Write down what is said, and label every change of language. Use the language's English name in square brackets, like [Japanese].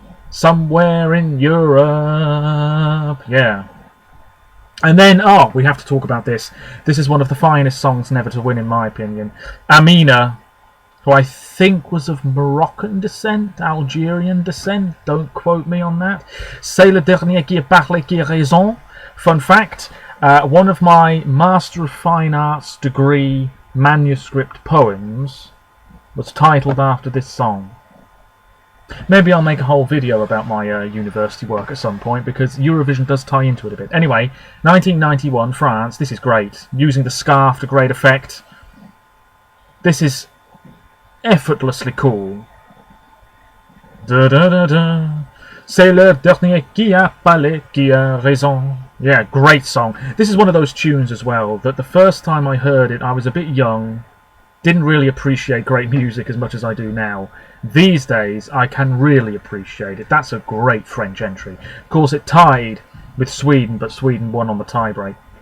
[English] Somewhere in Europe. Yeah. And then, we have to talk about this. This is one of the finest songs never to win, in my opinion. Amina, who I think was of Moroccan descent, Algerian descent. Don't quote me on that. [French] C'est le dernier qui a parlé qui a raison. [English] Fun fact, one of my Master of Fine Arts degree manuscript poems was titled after this song. Maybe I'll make a whole video about my university work at some point, because Eurovision does tie into it a bit. Anyway, 1991, France. This is great. Using the scarf to great effect. This is effortlessly cool. Da da da da. [French] C'est le dernier qui a parlé, qui a raison. [English] Yeah, great song. This is one of those tunes as well, that the first time I heard it, I was a bit young, didn't really appreciate great music as much as I do now. These days, I can really appreciate it. That's a great French entry. Of course, it tied with Sweden, but Sweden won on the tiebreak.